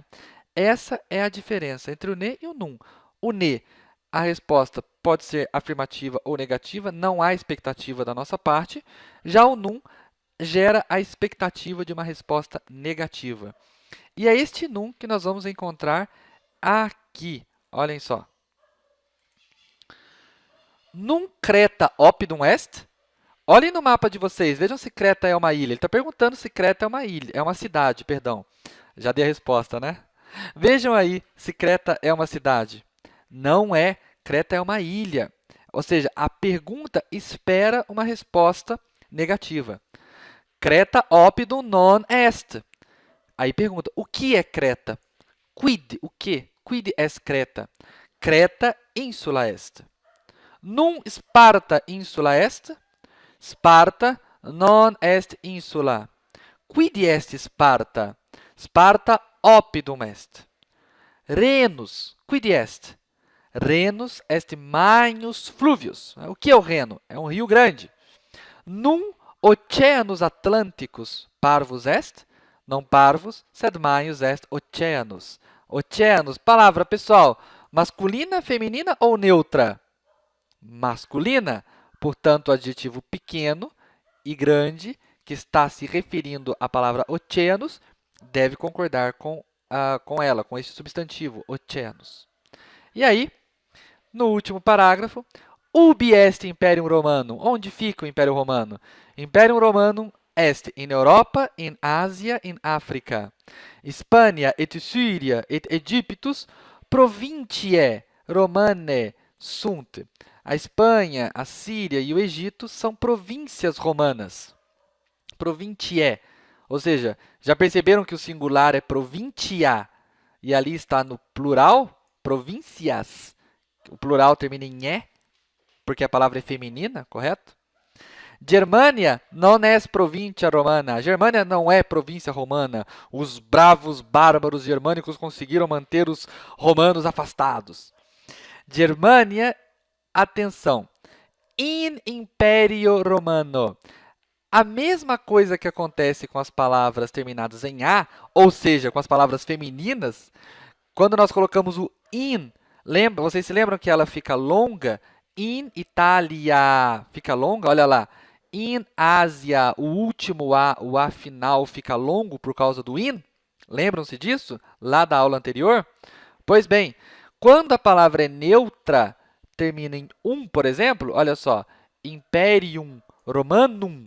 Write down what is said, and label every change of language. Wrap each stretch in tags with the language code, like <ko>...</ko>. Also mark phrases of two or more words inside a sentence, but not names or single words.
<pt>Essa é a diferença entre o ne e o num. O ne, a resposta pode ser afirmativa ou negativa, não há expectativa da nossa parte. Já o num gera a expectativa de uma resposta negativa. E é este num que nós vamos encontrar aqui. Olhem só.</pt> <la>Num Creta opidum est?</la> <pt>Olhem no mapa de vocês, vejam se Creta é uma ilha. Ele está perguntando se Creta é uma ilha, é uma cidade, perdão. Já dei a resposta, né? Vejam aí se Creta é uma cidade. Não é, Creta é uma ilha. Ou seja, a pergunta espera uma resposta negativa.</pt> <la>Creta opidum non est.</la> <pt>Aí pergunta, o que é Creta? Quid, o que?</pt> <la>Quid est Creta? Creta insula est. Num Sparta insula est? Sparta non est insula. Quid est Sparta? Sparta opidum est. Renus, quid est? Renus est magnus fluvius.</la> <pt>O que é o Reno? É um rio grande.</pt> <la>Num oceanus Atlânticos parvus est? Não parvus, sed magnus est oceanus. Oceanus,</la> <pt>palavra, pessoal, masculina, feminina ou neutra? Masculina. Portanto, o adjetivo pequeno e grande, que está se referindo à palavra oceanos, deve concordar com ela, com este substantivo, oceanos. E aí, no último parágrafo,</pt> <la>ubi est Imperium Romanum?</la> <pt>Onde fica o Império Romano?</pt> <la>Imperium Romanum est in Europa, in Ásia, in África. Hispania et Syria et Egyptus provintiae Romanae sunt.</la> <pt>A Espanha, a Síria e o Egito são províncias romanas.</pt> <la>Provintiae.</la> <pt>Ou seja, já perceberam que o singular é provincia e ali está no plural, províncias. o plural termina em "é", porque a palavra é feminina, correto?</pt> <la>Germania non est provincia romana.</la> <pt>A Germânia não é província romana. Os bravos bárbaros germânicos conseguiram manter os romanos afastados. Germania, atenção,</pt> <la>in Imperio Romano.</la> <pt>A mesma coisa que acontece com as palavras terminadas em "a", ou seja, com as palavras femininas, quando nós colocamos o in, vocês se lembram que ela fica longa?</pt> <la>In Italia</la> <pt>fica longa, olha lá.</pt> <la>In Ásia,</la> <pt>o último A, o A final, fica longo por causa do in? Lembram-se disso? Lá da aula anterior? Pois bem, quando a palavra é neutra, termina em por exemplo, olha só,</pt> <la>Imperium Romanum.</la>